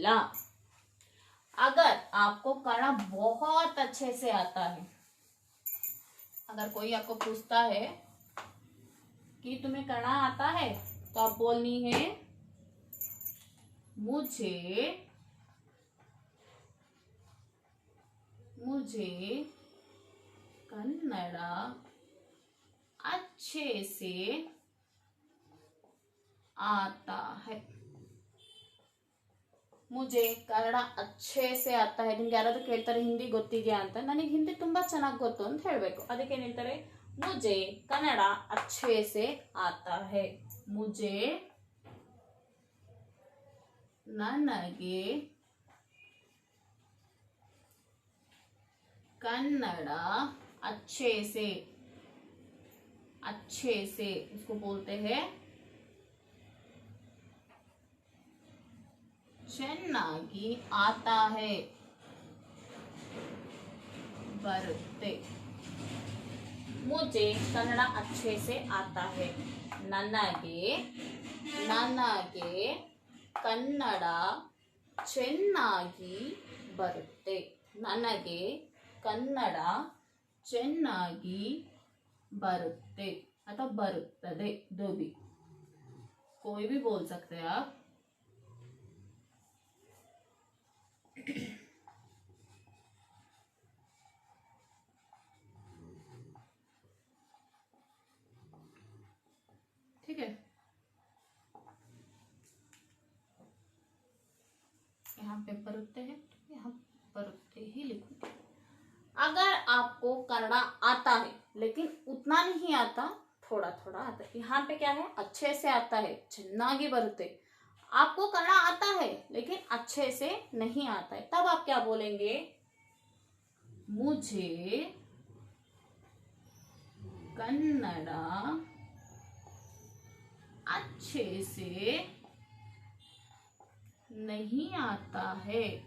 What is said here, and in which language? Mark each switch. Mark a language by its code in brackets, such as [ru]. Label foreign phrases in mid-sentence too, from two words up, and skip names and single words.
[hi] अगर आपको कन्नड़ा बहुत अच्छे से आता है, अगर कोई आपको पूछता है कि तुम्हें कन्नड़ा आता है, तो आप बोलनी है मुझे कन्नड़ा अच्छे से आता है। मुझे ಕನ್ನಡ अच्छे से आता है. [kn] ನಿಮ್ಗೆ ಯಾರಾದ್ರೂ ಕೇಳ್ತಾರೆ ಹಿಂದಿ ಗೊತ್ತಿದೆಯಾ ಅಂತ, ನನಗೆ ಹಿಂದಿ ತುಂಬಾ ಚೆನ್ನಾಗಿ ಗೊತ್ತು ಅಂತ ಹೇಳಬೇಕು. ಅದಕ್ಕೆ ಏನು ಹೇಳ್ತಾರೆ, [hi] मुझे कन्नड़ अच्छे से आता है. मुझे ನನಗೆ कन्नड़ अच्छे से इसको बोलते हैं ಚೆನ್ನಾಗಿ आता है, ಬರುತ್ತೆ. मुझे कन्नड़ अच्छे से आता है. [kn] ನನಗೆ ಕನ್ನಡ ಚೆನ್ನಾಗಿ ಬರುತ್ತೆ. ನನಗೆ ಕನ್ನಡ ಚೆನ್ನಾಗಿ ಬರುತ್ತೆ ಅಥವಾ ಬರುತ್ತದೆ. [hi] दो भी कोई भी बोल सकते हैं आप. ठीक है, यहाँ पे बरुते है, यहाँ बरुते ही लिखूंगी. अगर आपको कन्नड़ा आता है लेकिन उतना नहीं आता, थोड़ा थोड़ा आता है, यहाँ पे क्या है, अच्छे से आता है, [kn] ಚೆನ್ನಾಗಿ ಬರುತ್ತೆ. [hi] आपको कन्नड़ा आता है लेकिन अच्छे से नहीं आता है, तब आप क्या बोलेंगे, मुझे कन्नड़ा अच्छे से नहीं आता है.